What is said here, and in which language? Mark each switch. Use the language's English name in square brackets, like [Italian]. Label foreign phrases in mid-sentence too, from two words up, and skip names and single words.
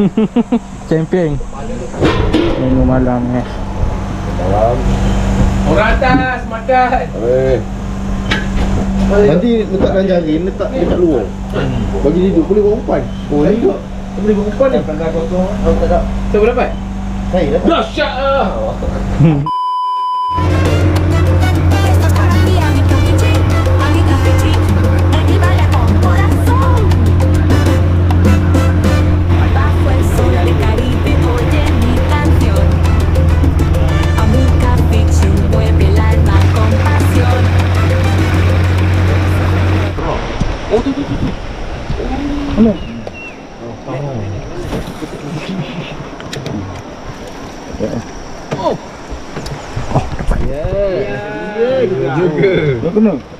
[Malay] Champion. Menu malam ni. Orang atas makan. Nanti letakkan jari, letak dekat luar. Bagi dia duduk, boleh bawa umpan. Oh, ni duduk. Boleh bawa umpan ni. Pandai kosong. Tak ada. Siapa dapat? Saya dapat. Dahsyat ah. [Spanish] Estos para ti, amiga Pichi, aquí baila con corazón. Bajo el sol del Caribe, oye mi canción. Amiga Pichi, mueve el alma con pasión. Oh, tu. Oh. [Malay] Dapat. Juga. Kena.